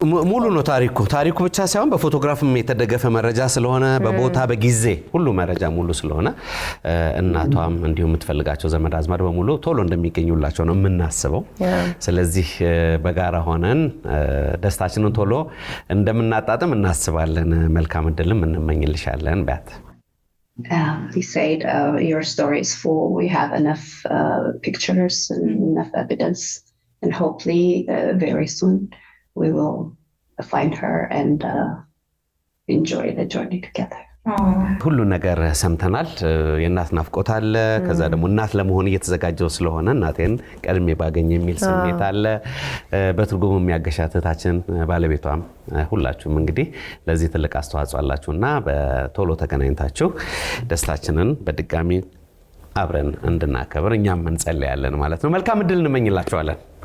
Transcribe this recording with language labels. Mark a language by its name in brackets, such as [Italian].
[Amharic] ሙሉ ነው ታሪኩ ብቻ ሳይሆን በፎቶግራፍም የተደገፈ መረጃ ስለሆነ በቦታ በጊዜ ሁሉ መረጃ ሙሉ ስለሆነ እናቷም እንዲሁም የምትፈልጋቸው ዘመድ አዝማድ በሙሉ ቶሎ እንደሚገኙላቸው ነው የምናስበው። ስለዚህ በጋራ ሆነን ደስታችንን ቶሎ እንደምናጣጥም እናስባለን። መልካም እድልም እንመኝልሻለን። ባት [English] He said, your story is full. We have enough pictures and enough evidence. And hopefully very soon we will find her and enjoy the journey together. [Amharic] ሁሉ ነገር ሰምተናል። የእናት ናፍቆት አለ። ከዛ ደግሞ እናት ለመሆን እየተዘጋጀው ስለሆነ እናቴን ቀድሜ ባገኝ የሚል ስሜት አለ። በትርጉሙ የሚያገሻት እህታችን ባለቤቷም ሁላችሁም እንግዲህ ለዚህ ትልቅ አስተዋጽኦ አላችሁና በቶሎ ተገናኝታችሁ ደስታችንን በድጋሚ አብረን እንድናከብር እኛም እንጸልያለን ማለት ነው። መልካም እድል እንመኝላችኋለን።